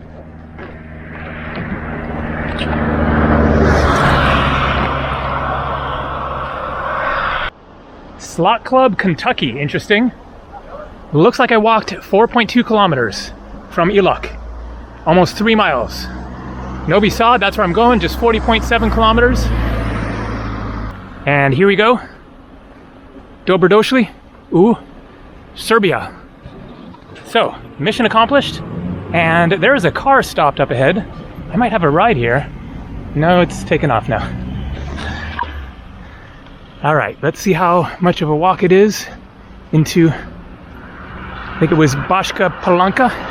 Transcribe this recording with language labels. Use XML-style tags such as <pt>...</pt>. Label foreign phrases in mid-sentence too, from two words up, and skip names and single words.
<en>Slot Club, Kentucky, interesting. Looks like I walked 4.2 kilometers from Iloc, almost 3 miles. Novi Sad, that's where I'm going, just 40.7 kilometers. And here we go.</en> <sr>Dobrodošli u Serbia.</sr> <en>So, mission accomplished. And there is a car stopped up ahead. I might have a ride here. No, it's taken off now. All right, let's see how much of a walk it is into, I think it was Backa Palanka.</en>